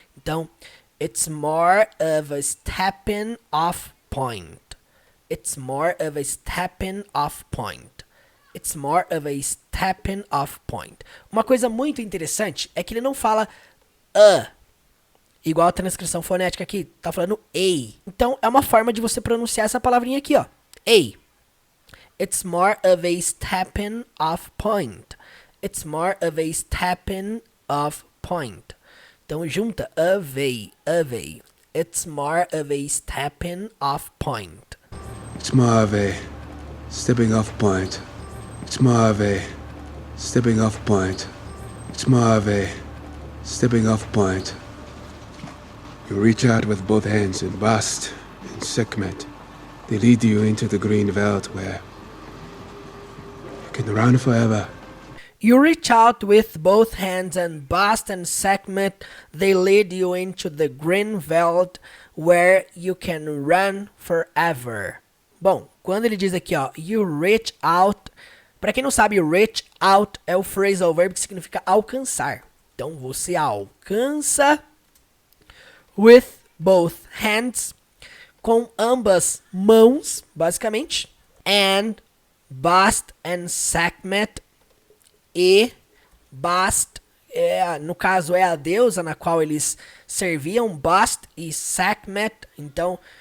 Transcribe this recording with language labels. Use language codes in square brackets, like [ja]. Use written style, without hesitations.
[en] Então, it's more of a stepping off point. It's more of a stepping off point. It's more of a stepping off point. [pt] Uma coisa muito interessante é que ele não fala igual a transcrição fonética aqui, tá falando a. Então é uma forma de você pronunciar essa palavrinha aqui, ó. A. [en] It's more of a stepping off point. It's more of a stepping off point. [pt] Então junta [en] of a. It's more of a stepping off point. It's more of a stepping off point. It's more of a stepping off point. It's more of a stepping off point. You reach out with both hands in Bast and Sekhmet. They lead you into the green veldt where you can run forever. You reach out with both hands and Bast and Sekhmet. They lead you into the green veldt where you can run forever. [pt] Bom, quando ele diz aqui, ó, [en] you reach out. [pt] Para quem não sabe, reach out é o phrasal verb que significa alcançar. Então você alcança [en] with both hands, [pt] com ambas mãos, basicamente, [en] and Bast and Sekhmet, [pt] e Bast, no caso é a deusa na qual eles serviam, Bast e Sekhmet, então,